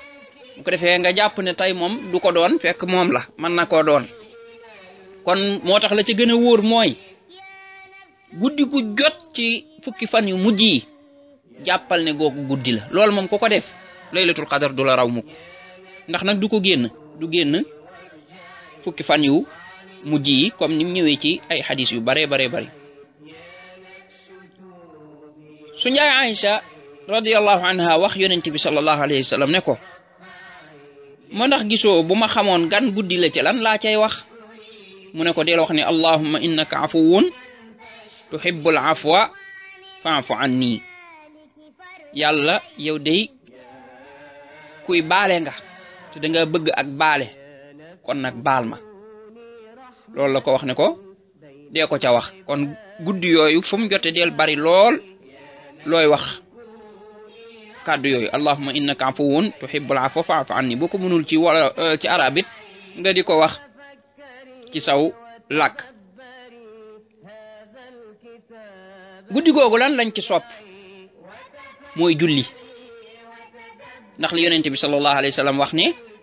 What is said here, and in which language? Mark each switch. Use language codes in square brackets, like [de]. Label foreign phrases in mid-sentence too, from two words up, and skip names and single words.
[wo] ko defee nga jàpp ne tey moom du ko doon fekk moom la mën na koo doon kon moo tax la ca gën a wóor mooy guddi gu jot ci fukki fan yu mujj yi jàppal ne googu guddi la loolu moom ku ko def [ar] ليلة القدر [wo] du la raw mukk ndax nag du génn fukki fan yu mujj yi comme ni mu ñëwee ci ay xadis yu bare su njaay Aïcha [ar] رضي الله عنها [wo] wax yonent bi [ar] صلى الله عليه وسلم [wo] ne ko ma ndax gisoo bu ma xamoon gan guddi la ci lan laa cay wax mu ne ko deel wax ne [ar] اللهم إنك عفو تحب العفو فاعف عني [wo] yàlla yow day kuy baale nga te da nga bëgg ak baale kon nag baal ma loolu la ko wax ne ko dee ko ca wax kon guddi yooyu fu mu jote del bari lool looy wax kàddu yooyu [ar] اللهم إنك عفو تحب العفو فاعف عني [wo] boo ko mënul ci wala ci arabit nga di ko wax ci saw làkk guddi googu lan lañ ci sopp mooy julli ndax li yonent bi [ar] صلى الله عليه وسلم [wo] wax ne